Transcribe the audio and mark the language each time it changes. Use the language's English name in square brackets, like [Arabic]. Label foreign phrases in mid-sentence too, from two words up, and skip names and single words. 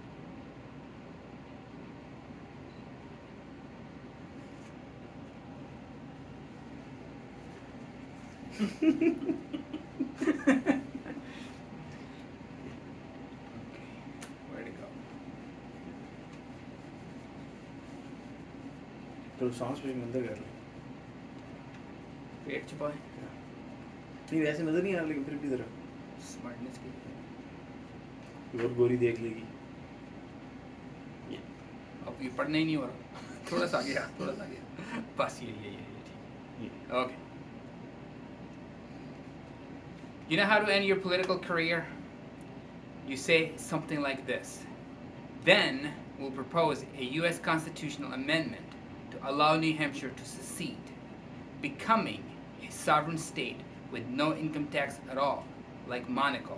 [English] Where'd it go? [Hindi] तो सांस भी बंद कर ले Create छुपा है नहीं वैसे नजर नहीं आ रहा लेकिन फिर भी जरा स्मार्टनेस की और गोरी देख लेगी अब ये पढ़ना ही नहीं हो रहा थोड़ा सा आगे थोड़ा सा आगे बस ये ठीक okay. [English] You know how to end your political career? You say something like this. Then we'll propose a U.S. constitutional amendment to allow New Hampshire to secede, becoming a sovereign state with no income tax at all, like Monaco.